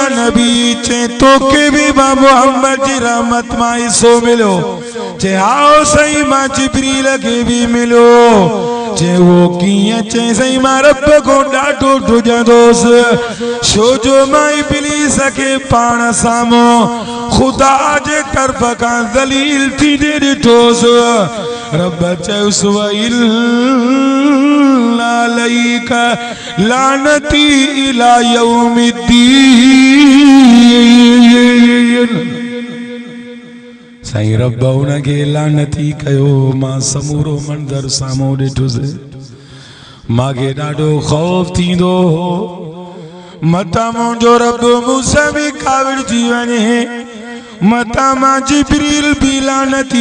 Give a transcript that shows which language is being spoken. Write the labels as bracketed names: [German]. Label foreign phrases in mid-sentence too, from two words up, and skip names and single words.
[Sindhi] नबी चए तोखे बि मां मोहम्मद जी रहमत मां हिसो मिलियो चए हा साईं मां जिब्रील खे बि मिलियो चए वो कीअं चए साईं मां रब खां ॾाढो ॾुजंदोसि छो जो मां इब्लीस खे पाण साम्हूं ख़ुदा जे तरफ़ खां ज़लील थींदे ॾिठोसि रब चयुसि [Arabic] وإن عليك لعنتي إلى يوم الدين [Sindhi] साईं रब उनखे लानती कयो मां समूरो मंदर साम्हूं ॾिठुसि मांखे ॾाढो ख़ौफ़ थींदो हो मतां मुंहिंजो रब मूंसां बि काविड़जी वञे मतां मां जिब्रील बि लानती